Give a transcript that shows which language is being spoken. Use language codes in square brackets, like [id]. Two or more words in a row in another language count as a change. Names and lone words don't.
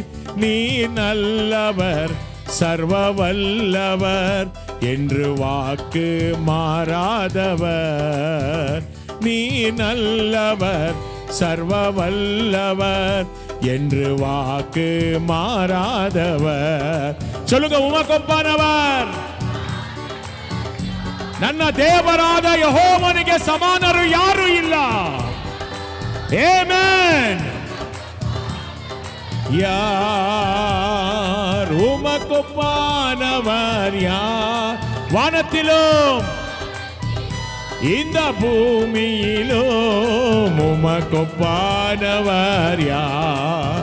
[ta] நீ நல்லவர் சர்வ வல்லவர் என்று வாக்கு மாறாதவர். நீ நல்லவர் சர்வ வல்லவர் என்று வாக்கு மாறாதவர். சொல்லுங்க, உமக்கொப்பானவர். [kn] ನನ್ನ ದೇವರಾದ ಯೆಹೋವನಿಗೆ ಸಮಾನರು ಯಾರು ಇಲ್ಲ. ಆಮೆನ್. [ta] யார்? உமக்கொப்பானவர் யார்? வானத்திலும் இந்த பூமியிலும் உமக்கொப்பானவர் யார்?